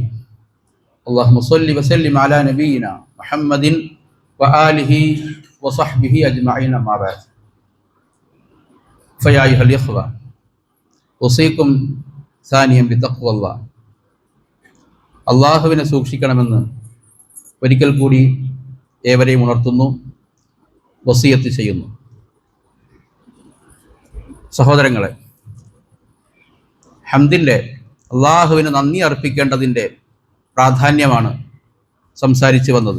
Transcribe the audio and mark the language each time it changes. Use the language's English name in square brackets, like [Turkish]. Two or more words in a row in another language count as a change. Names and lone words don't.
[Arabic] اللهم صل وسلم على نبينا محمد وآله وصحبه أجمعين ما بعد فيا أيها الإخوة أوصيكم ثانيا بتقوى الله. [Malayalam] അള്ളാഹുവിനെ സൂക്ഷിക്കണമെന്ന് ഒരിക്കൽ കൂടി ഏവരെയും ഉണർത്തുന്നു, വസിയത്ത് ചെയ്യുന്നു. സഹോദരങ്ങളെ, ഹംദിന്റെ, അള്ളാഹുവിന് നന്ദി അർപ്പിക്കേണ്ടതിൻ്റെ പ്രാധാന്യമാണ് സംസാരിച്ചു വന്നത്.